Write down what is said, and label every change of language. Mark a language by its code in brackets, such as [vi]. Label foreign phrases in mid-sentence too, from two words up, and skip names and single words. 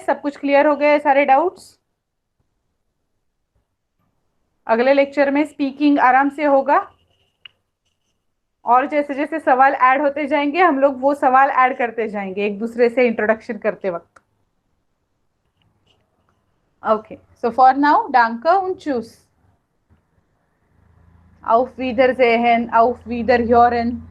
[hi] सब कुछ क्लियर हो गए सारे डाउट्स? अगले लेक्चर में स्पीकिंग आराम से होगा, और जैसे जैसे सवाल ऐड होते जाएंगे हम लोग वो सवाल ऐड करते जाएंगे एक दूसरे से इंट्रोडक्शन करते वक्त। [en] okay, so for now [de] danke und tschüss. Auf Wiedersehen, auf Wiederhören.